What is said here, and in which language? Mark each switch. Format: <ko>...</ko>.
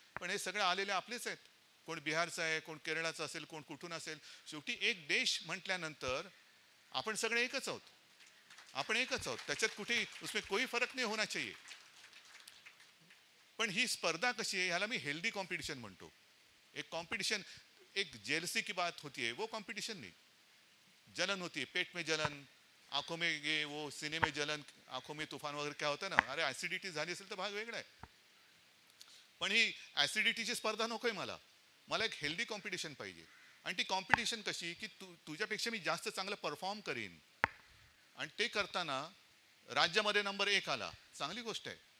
<mr>पण हे सगळे आलेले आपलेच आहेत. कोण बिहारचं आहे, कोण केरळाचं असेल, कोण कुठून असेल. शेवटी एक देश म्हटल्यानंतर आपण सगळे एकच आहोत. आपण एकच आहोत, त्याच्यात कुठेही</mr> <hi>उसमें कोई फरक</hi> <mr>नाही होना चाहिए. पण ही स्पर्धा कशी आहे ह्याला मी हेल्दी कॉम्पिटिशन म्हणतो.</mr> <hi>एक कॉम्पिटिशन, एक जेलसी की बात होती है, वो कॉम्पिटिशन नहीं. जलन होती है, पेट में जलन, आंखों में ये वो, सीने में जलन, आंखों में तूफान</hi> <mr>वगैरे काय होतं ना. अरे ऍसिडिटी झाली असेल तर भाग वेगळा आहे. पण ही ऍसिडिटीची स्पर्धा नकोय मला. मला एक हेल्दी कॉम्पिटिशन पाहिजे. आणि ती कॉम्पिटिशन कशी की तुझ्यापेक्षा मी जास्त चांगलं परफॉर्म करीन आणि ते करताना राज्यामध्ये नंबर 1 आला, चांगली गोष्ट आहे.</mr>